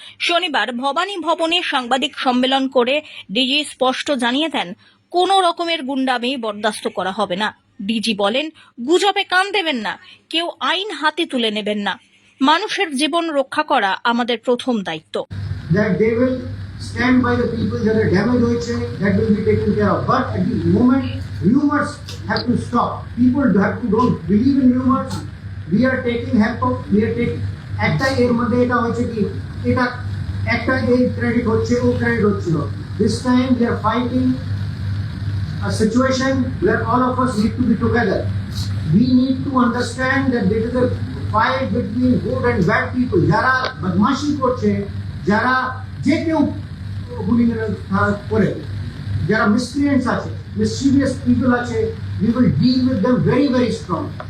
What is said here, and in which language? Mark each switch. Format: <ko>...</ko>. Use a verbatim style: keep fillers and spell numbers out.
<bn>শনিবার ভবানী ভবনে সাংবাদিক সম্মেলন করে ডিজি স্পষ্ট জানিয়ে দেন, কোনো রকমের গুন্ডামি বরদাস্ত করা হবে না। ডিজি বলেন, গুজবে কান দেবেন না, কেউ আইন হাতে তুলে নেবেন না। মানুষের জীবন রক্ষা করা আমাদের প্রথম দায়িত্ব।</bn> <en>That they will stand by the people that are damaged</en> <bn>hoyeche,</bn> <en>that will be taken care of. But at the moment, rumors have to stop. People have to don't believe in rumors. We are taking help of, we are taking,</en> <bn>একটা এর মধ্যে এটা হয়েছে কি, এটা একটা এই credit হচ্ছে, ও ক্রেডিট হচ্ছিল।</bn> <en>This time we are fighting a situation where all of us need to be together. We need to understand that there is a fight between good and bad people.</en> <bn>যারা বদমাশি করছে, যারা যে কেউ গুলিগান করে, যারা মিসক্রিয়েন্টস আছে, মিসচিভিয়াস পিপল আছে,</bn> <en>We will deal with them very very strong.</en>